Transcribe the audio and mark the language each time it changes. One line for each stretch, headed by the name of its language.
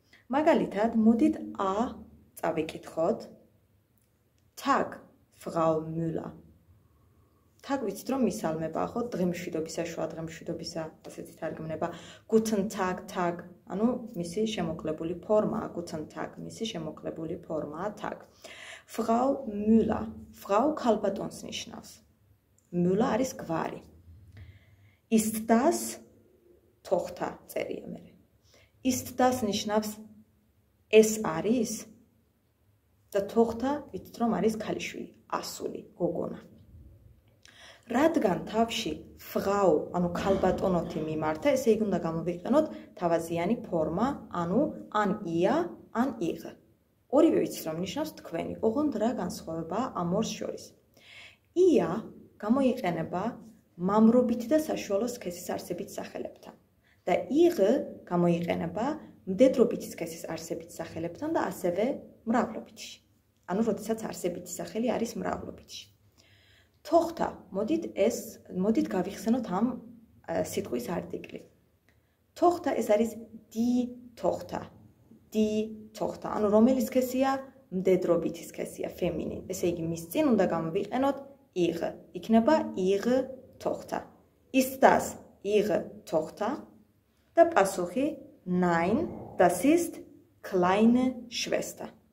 Georgian: მაგალითად, მოდით A წავიკითხოთ.
German: Tag, Frau Müller.
Georgian: Tag ვიცით რომ მისალმებაა, ხო? დღემშვიდობისა, შუა დღემშვიდობისა, ასეთი თარგმნება.
German: Guten Tag, Tag,
Georgian: ანუ მისი შემოკლებული ფორმაა,
German: Guten Tag,
Georgian: მისი შემოკლებული ფორმაა Tag. Frau Müller, Frau ქალბატონს ნიშნავს. Müller არის გვარი.
German: Ist das tochter
Georgian: წერია მე.
German: Ist das
Georgian: ნიშნავს ეს არის და tochter ვიცით რომ არის ქალიშვილი, ასული, გოგონა. რადგან თავში Frau, ანუ ქალბატონოთი მიმართა, ესე იგი უნდა გამოვიყენოთ თავაზიანი ფორმა, ანუ
German: an ihr, an ihre.
Georgian: ორივე ვიცით რომ ნიშნავს თქვენი, ოღონდ რა განსხვავებაა ამ ორს შორის. Ia გამოიყენება მამრობითი და საშუალო სქესის არსებით სახელებთან და ihre გამოიყენება მდედრობითი სქესის არსებით სახელებთან და ასევე მრავლობითში. ანუ როდესაც არსებითი სახელი არის მრავლობითში. Tochter, მოდით გავიხსენოთ ამ სიტყვის არტიკლი.
German: Tochter
Georgian: ეს არის
German: die Tochter. Die Tochter,
Georgian: ანუ რომელი სქესია? მდედრობითი სქესია, feminin. ესე იგი, მის წინ უნდა გამოვიყენოთ ihre. იქნება
German: ihre Tochter. Ist das ihre Tochter?
Georgian: და პასუხი
German: nein, das ist kleine Schwester.